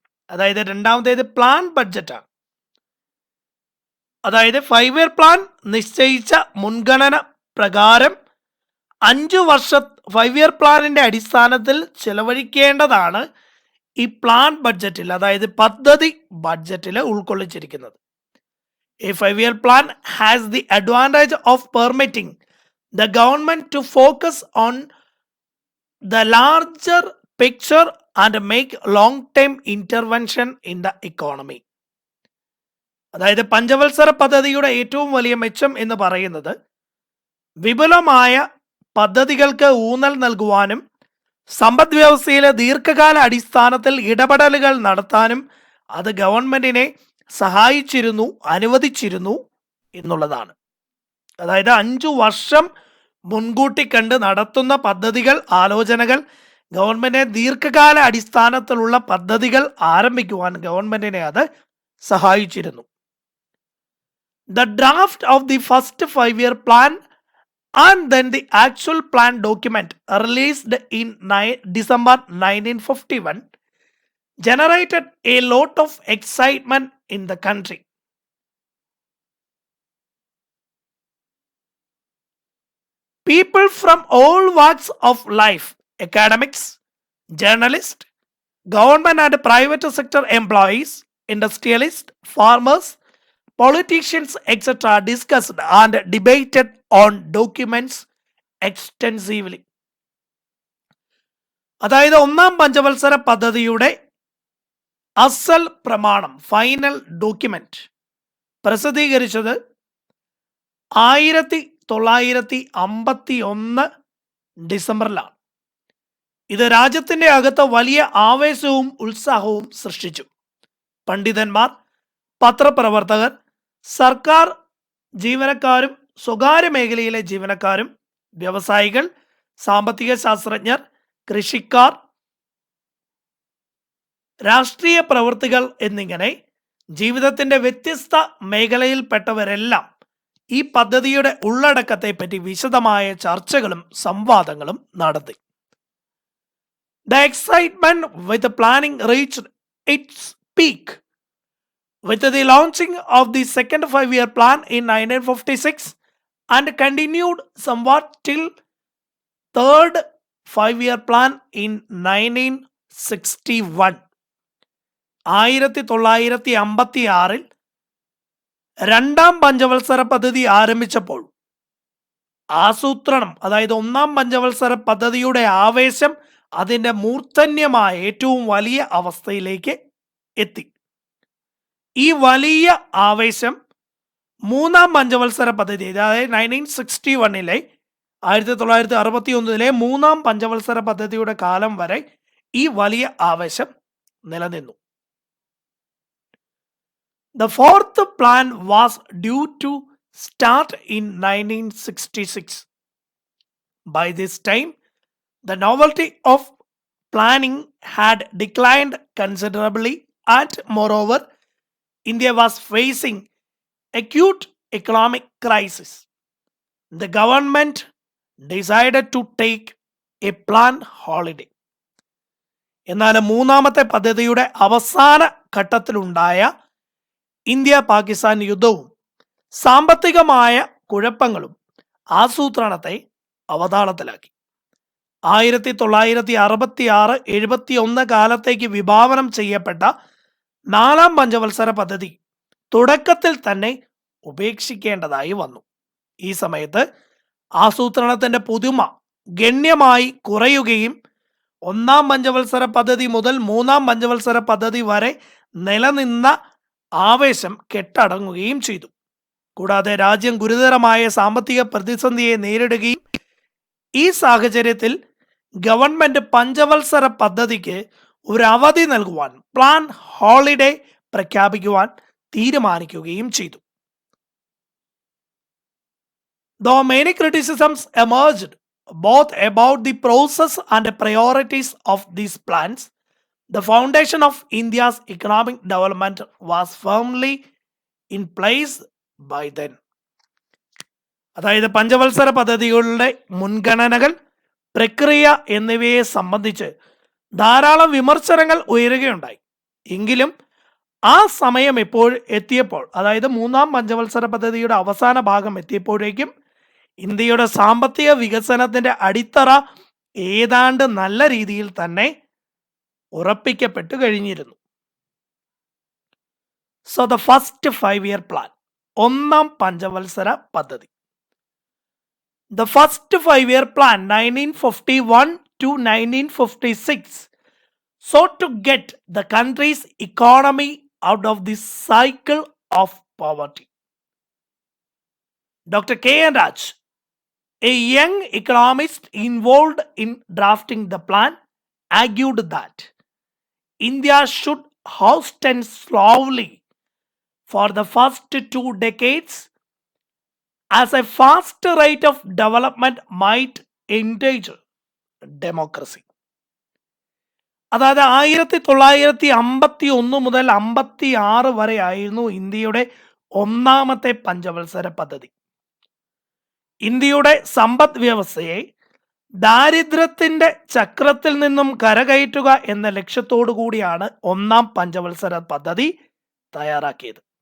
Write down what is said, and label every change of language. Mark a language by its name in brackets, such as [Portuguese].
[Malayalam] അതായത് രണ്ടാമത്തേത് പ്ലാൻ ബഡ്ജറ്റാണ്. അതായത് 5-year പ്ലാൻ നിശ്ചയിച്ച മുൻഗണന പ്രകാരം 5 വർഷ 5-year പ്ലാനിന്റെ അടിസ്ഥാനത്തിൽ ചെലവഴിക്കേണ്ടതാണ് ഈ പ്ലാൻ ബഡ്ജറ്റിൽ, അതായത് പദ്ധതി ബഡ്ജറ്റിൽ ഉൾക്കൊള്ളിച്ചിരിക്കുന്നത്. [English] A 5-year plan has the advantage of permitting the government to focus on the larger picture and make long-term intervention in the economy. [Malayalam] അതായത് പഞ്ചവത്സര പദ്ധതിയുടെ ഏറ്റവും വലിയ മെച്ചം എന്ന് പറയുന്നത് വിപുലമായ പദ്ധതികൾക്ക് ഊന്നൽ നൽകുവാനും സമ്പദ് വ്യവസ്ഥയിലെ ദീർഘകാല അടിസ്ഥാനത്തിൽ ഇടപെടലുകൾ നടത്താനും അത് ഗവൺമെന്റിനെ സഹായിച്ചിരുന്നു, അനുവദിച്ചിരുന്നു എന്നുള്ളതാണ്. അതായത് 5 വർഷം മുൻകൂട്ടി കണ്ട് നടത്തുന്ന പദ്ധതികൾ, ആലോചനകൾ ഗവൺമെന്റിനെ ദീർഘകാല അടിസ്ഥാനത്തിലുള്ള പദ്ധതികൾ ആരംഭിക്കുവാൻ ഗവൺമെന്റിനെ അത് സഹായിച്ചിരുന്നു. [English] The draft of the first 5-year plan and then the actual plan document released in December 1951 generated a lot of excitement in the country. People from all walks of life, academics, journalists, government and private sector employees, industrialists, farmers, politicians, etc. discussed and debated on documents extensively. [Malayalam] അതായത് ഒന്നാം പഞ്ചവത്സര പദ്ധതിയുടെ അസൽ പ്രമാണം, final document പ്രസിദ്ധീകരിച്ചത് 1951 ഡിസംബറിലാണ്. ഇത് രാജ്യത്തിന്റെ അകത്ത് വലിയ ആവേശവും ഉത്സാഹവും സൃഷ്ടിച്ചു. പണ്ഡിതന്മാർ, പത്രപ്രവർത്തകർ, സർക്കാർ ജീവനക്കാരും സ്വകാര്യ മേഖലയിലെ ജീവനക്കാരും, വ്യവസായികൾ, സാമ്പത്തിക ശാസ്ത്രജ്ഞർ, കൃഷിക്കാർ, രാഷ്ട്രീയ പ്രവർത്തികൾ എന്നിങ്ങനെ ജീവിതത്തിന്റെ വ്യത്യസ്ത മേഖലയിൽപ്പെട്ടവരെല്ലാം ഈ പദ്ധതിയുടെ ഉള്ളടക്കത്തെപ്പറ്റി വിശദമായ ചർച്ചകളും സംവാദങ്ങളും നടത്തി. [English] The excitement with the planning reached its peak with the launching of the second 5-year plan in 1956 and continued somewhat till third 5-year plan in 1961. [Malayalam] 1956 രണ്ടാം പഞ്ചവത്സര പദ്ധതി ആരംഭിച്ചപ്പോൾ ആസൂത്രണം, അതായത് ഒന്നാം പഞ്ചവത്സര പദ്ധതിയുടെ ആവേശം അതിൻ്റെ മൂർധന്യമായ ഏറ്റവും വലിയ അവസ്ഥയിലേക്ക് എത്തി. ഈ വലിയ ആവേശം മൂന്നാം പഞ്ചവത്സര പദ്ധതി, അതായത് 1961 1961 മൂന്നാം പഞ്ചവത്സര പദ്ധതിയുടെ കാലം വരെ ഈ വലിയ ആവേശം നിലനിന്നു. [English] The fourth plan was due to start in 1966. By this time, the novelty of planning had declined considerably, and moreover, India was facing acute economic crisis. The government decided to take a planned holiday. [Malayalam] എന്നാൽ മൂന്നാമത്തെ പദ്ധതിയുടെ അവസാന ഘട്ടത്തിലുണ്ടായ India Pakistan യുദ്ധവും സാമ്പത്തികമായ കുഴപ്പങ്ങളും ആസൂത്രണത്തെ അവതാളത്തിലാക്കി. 1966-71 കാലത്തേക്ക് വിഭാവനം ചെയ്യപ്പെട്ട നാലാം പഞ്ചവത്സര പദ്ധതി തുടക്കത്തിൽ തന്നെ ഉപേക്ഷിക്കേണ്ടതായി വന്നു. ഈ സമയത്ത് ആസൂത്രണത്തിന്റെ പുതുമ ഗണ്യമായി കുറയുകയും ഒന്നാം പഞ്ചവത്സര പദ്ധതി മുതൽ മൂന്നാം പഞ്ചവത്സര പദ്ധതി വരെ നിലനിന്ന ആവേശം കെട്ടടങ്ങുകയും ചെയ്തു. കൂടാതെ രാജ്യം ഗുരുതരമായ സാമ്പത്തിക പ്രതിസന്ധിയെ നേരിടുകയും ഈ സാഹചര്യത്തിൽ ഗവൺമെന്റ് പഞ്ചവത്സര പദ്ധതിക്ക് ഒരു അവധി നൽകുവാൻ, പ്ലാൻ ഹോളിഡേ പ്രഖ്യാപിക്കുവാൻ തീരുമാനിക്കുകയും ചെയ്തു. [English] Though many criticisms emerged both about the process and the priorities of these plans, the foundation of India's economic development was firmly in place by then. [Malayalam] അതായത് പഞ്ചവത്സര പദ്ധതികളുടെ മുൻഗണനകൾ, പ്രക്രിയ എന്നിവയെ സംബന്ധിച്ച് ധാരാളം വിമർശനങ്ങൾ ഉയരുകയുണ്ടായി. എങ്കിലും ആ സമയം എത്തിയപ്പോൾ, അതായത് മൂന്നാം പഞ്ചവത്സര പദ്ധതിയുടെ അവസാന ഭാഗം എത്തിയപ്പോഴേക്കും ഇന്ത്യയുടെ സാമ്പത്തിക വികസനത്തിന്റെ അടിത്തറ ഏതാണ്ട് നല്ല രീതിയിൽ തന്നെ ഉറപ്പിക്കപ്പെട്ടു കഴിഞ്ഞിരുന്നു. [English] so the first 5-year plan, [Malayalam] ഒന്നാം പഞ്ചവത്സര പദ്ധതി. [English] The first 5-year plan 1951 to 1956 sought to get the country's economy out of the cycle of poverty. Dr. K.N. Raj, a young economist involved in drafting the plan, argued that India should hasten slowly for the first 2 decades as a fast rate of development might endanger democracy. [Malayalam] അതായത് 1951 മുതൽ 56 വരെ ആയിരുന്നു ഇന്ത്യയുടെ ഒന്നാമത്തെ പഞ്ചവത്സര പദ്ധതി. ഇന്ത്യയുടെ സമ്പദ് വ്യവസ്ഥയെ ദാരിദ്ര്യത്തിന്റെ ചക്രത്തിൽ നിന്നും കരകയറ്റുക എന്ന ലക്ഷ്യത്തോടു കൂടിയാണ് ഒന്നാം പഞ്ചവത്സര പദ്ധതി തയ്യാറാക്കിയത്.